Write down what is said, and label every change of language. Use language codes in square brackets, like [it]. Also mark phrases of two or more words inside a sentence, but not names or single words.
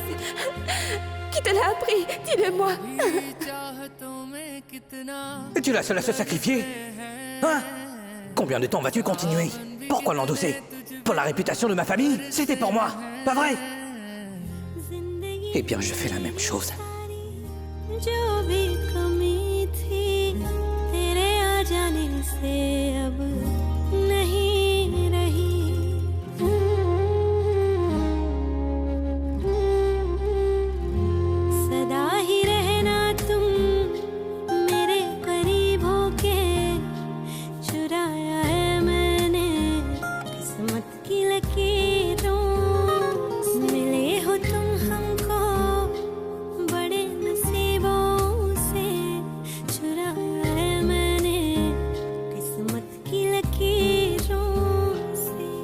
[fr] Qui te l'a appris? Dis-le-moi. Es-tu la seule à se sacrifier? Hein? Combien de temps vas-tu continuer? Pourquoi l'endosser? Pour la réputation de ma famille? C'était pour moi, pas vrai? Eh bien, je fais la même chose. [hi] जो भी कमी थी तेरे आ जाने से अब नहीं रही सदा ही रहना तुम मेरे करीब होके चुराया है मैंने किस्मत की लकीरों से मिले हो तुम हमको बड़े नसीबों से चुराया है मैंने किस्मत की लकीरों से